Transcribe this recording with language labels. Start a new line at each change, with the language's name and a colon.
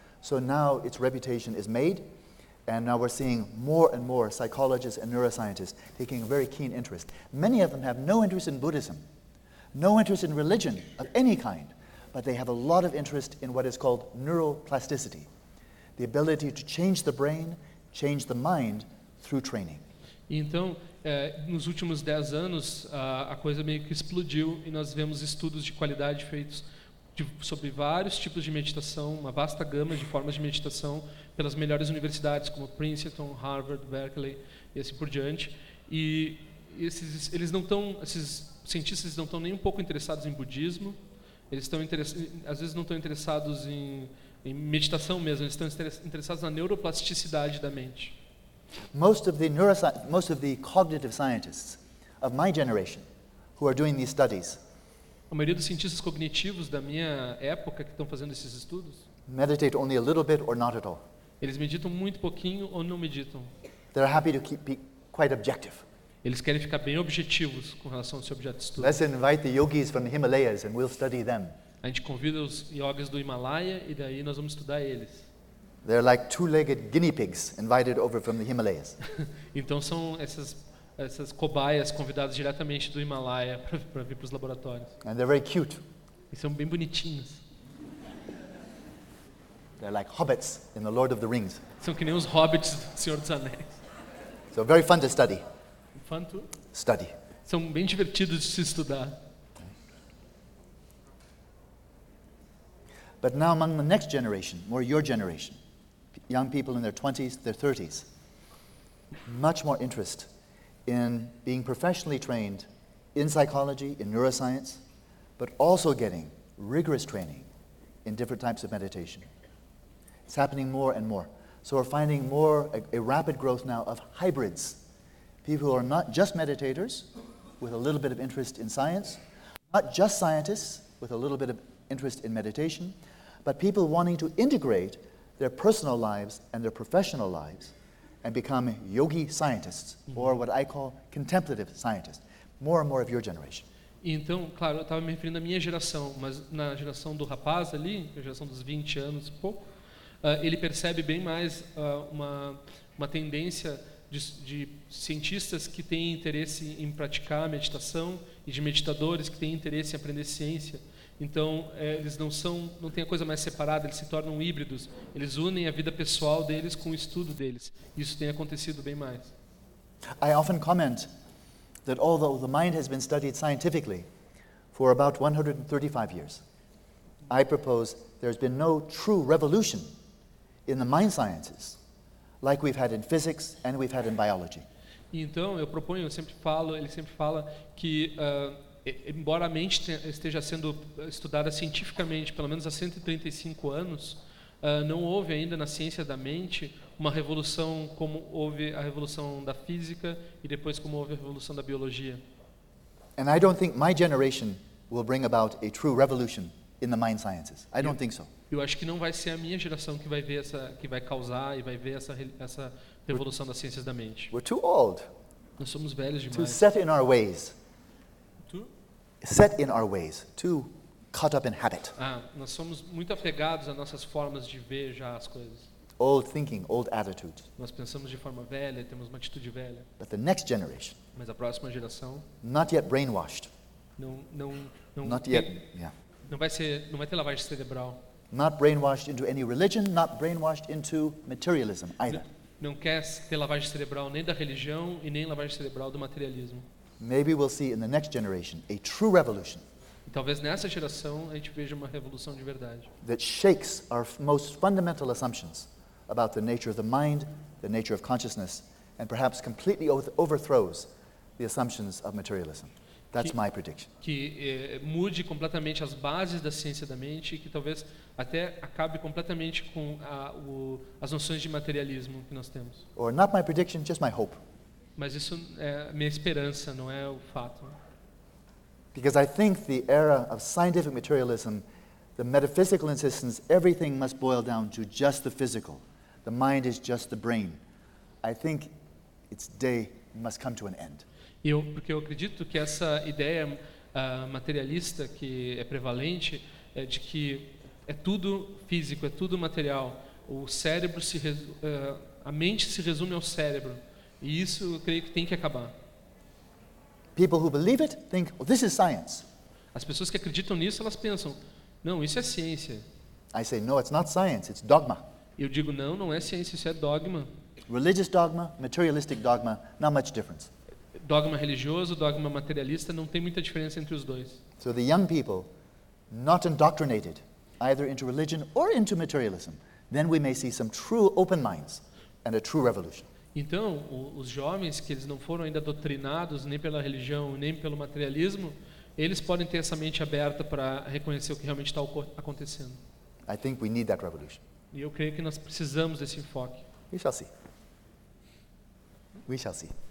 English: So now its reputation is made. And now we're seeing more and more psychologists and neuroscientists taking a very keen interest. Many of them have no interest in Buddhism, no interest in religion of any kind, but they have a lot of interest in what is called neuroplasticity, the ability to change the brain, change the mind through training.
Portuguese: Então, nos últimos 10 anos, a coisa meio que explodiu e nós vemos estudos de qualidade feitos sobre vários tipos de meditação, uma vasta gama de formas de meditação pelas melhores universidades como Princeton, Harvard, Berkeley e assim por diante. E esses cientistas não estão nem um pouco interessados em budismo, eles estão às vezes não estão interessados em meditação mesmo, eles estão interessados na neuroplasticidade da mente.
English: Most of the cognitive scientists of my generation who are doing these studies,
Portuguese: a maioria dos cientistas cognitivos da minha época que estão fazendo esses estudos,
English: meditate only a little bit or not at all.
Portuguese: Eles meditam muito pouquinho ou não meditam.
English: They're happy to keep quite objective.
Portuguese: Eles querem ficar bem objetivos com relação ao seu objeto de estudo.
English: Let's invite the yogis from the Himalayas and we'll study them.
Portuguese: A gente convida os yogis do Himalaia e daí nós vamos estudar eles.
English: They're like two-legged guinea pigs invited over from the Himalayas.
Portuguese: Então são essas cobaias convidadas diretamente do Himalaia para vir para os laboratórios.
English: And they're very cute.
Portuguese: E são bem bonitinhos.
English: They're like hobbits in the Lord of the Rings.
Portuguese: São que nem os hobbits do Senhor dos Anéis.
English: So very fun to study. Fun to study.
Portuguese: São bem divertidos de se estudar.
English: But now among the next generation, more your generation, young people in their 20s, their 30s, much more interest in being professionally trained in psychology, in neuroscience, but also getting rigorous training in different types of meditation. It's happening more and more. So we're finding more a rapid growth now of hybrids, people who are not just meditators with a little bit of interest in science, not just scientists with a little bit of interest in meditation, but people wanting to integrate their personal lives and their professional lives and become yogi scientists, or what I call contemplative scientists, more and more of your generation.
Portuguese: Então, claro, eu estava me referindo à minha geração, mas na geração do rapaz ali, na geração dos 20 anos e pouco, ele percebe bem mais uma tendência de cientistas que têm interesse em praticar a meditação e de meditadores que têm interesse em aprender ciência. Então, eles não tem a coisa mais separada, eles se tornam híbridos. Eles unem a vida pessoal deles com o estudo deles. Isso tem acontecido bem mais.
English: I often comment that although the mind has been studied scientifically for about 135 years. I propose there's been no true revolution in the mind sciences like we've had in physics and we've had in biology.
Portuguese: Então, eu proponho, eu sempre falo, ele sempre fala que embora a mente esteja sendo estudada cientificamente pelo menos há 135 anos, não houve ainda na ciência da mente uma revolução como houve a revolução da física e depois como houve a revolução da biologia.
English: And I don't think my generation will bring about a true revolution in the mind sciences. I don't think so.
Portuguese: Eu acho que não vai ser a minha geração que vai ver essa, que vai causar e vai ver essa revolução das ciências da mente.
English: We're too old.
Portuguese: Nós somos velhos demais.
English: Too set in our ways. Set in our ways. Too caught up in habit.
Portuguese: Ah, nós somos muito apegados às nossas formas de ver já as coisas.
English: Old thinking, old attitude.
Portuguese: Nós pensamos de forma velha, temos uma atitude velha.
English: But the next generation.
Portuguese: Mas a próxima geração.
English: Not yet brainwashed.
Portuguese: Não.
English: Not yet. Yeah.
Portuguese: Não vai ter lavagem cerebral.
English: Not brainwashed into any religion, not brainwashed into materialism either.
Portuguese: Não quer ter lavagem cerebral nem da religião e nem lavagem cerebral do materialismo.
English: Maybe we'll see in the next generation a true revolution.
Portuguese: E talvez nessa geração a gente veja uma revolução de verdade.
English: That shakes our most fundamental assumptions about the nature of the mind, the nature of consciousness, and perhaps completely overthrows the assumptions of materialism. That's my prediction.
Portuguese: Que mude completamente as bases da ciência da mente e que talvez até acabe completamente com as noções de materialismo que nós temos.
English: Or not my prediction, just my hope.
Portuguese: Mas isso é minha esperança, não é o fato.
English: Because I think the era of scientific materialism, the metaphysical insistence, everything must boil down to just the physical. The mind is just the brain. I think its day must come to an end.
Portuguese: Porque eu acredito que essa ideia materialista que é prevalente é de que é tudo físico, é tudo material. O cérebro a mente se resume ao cérebro. E isso eu creio que tem que acabar.
English: People who believe it think, oh, this is science.
Portuguese: As pessoas que acreditam nisso, elas pensam, não, isso é ciência.
English: I say, no, it's not science, it's dogma.
Portuguese: Eu digo, não, não é ciência, isso é dogma.
English: Religious dogma, materialistic dogma, not much difference.
Portuguese: Dogma religioso, dogma materialista, não tem muita diferença entre os dois.
English: So the young people, not indoctrinated, either into religion or into materialism, then we may see some true open minds and a true revolution.
Portuguese: Então, os jovens que eles não foram ainda doutrinados nem pela religião nem pelo materialismo, eles podem ter essa mente aberta para reconhecer o que realmente está acontecendo.
English: I think we need that revolution.
Portuguese: E eu creio que nós precisamos desse enfoque.
English: We shall see. We shall see.